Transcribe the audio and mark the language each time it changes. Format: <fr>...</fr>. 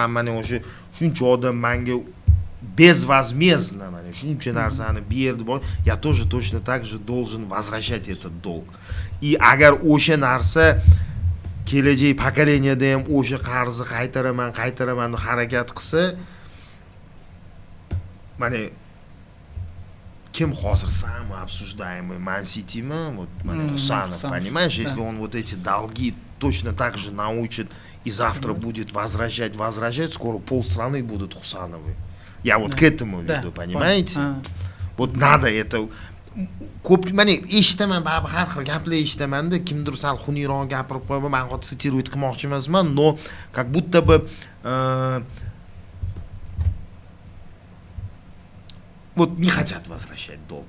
<uz>Men o'sha shuncha odam menga</uz> <ru>безвозмездно</ru> <uz>shuncha narsani berdi.</uz> <ru>Я тоже точно так же должен возвращать этот долг.</ru> <uz>И agar o'sha narsa kelajak pokoleniyada ham o'sha qarzni qaytaraman deb harakat qilsa, kim hozir</uz> <ru>сам обсуждаемый</ru> <uz>Man City'mi?</uz> <ru>Вот Хусанов, понимаешь, если он вот эти долги точно так же научит и завтра будет возвращать, скоро полстраны будут Хусановы. Я вот к этому веду, понимаете? Вот надо это</ru> <uz>ko'p eshitaman, har xil gaplar eshitaman-da, kimdir sal xuniyroq gapirib qo'yib, men hozir sitiruit qilmoqchi emasman,</uz> <ru>но как будто бы вот не хотят возвращать долг.</ru>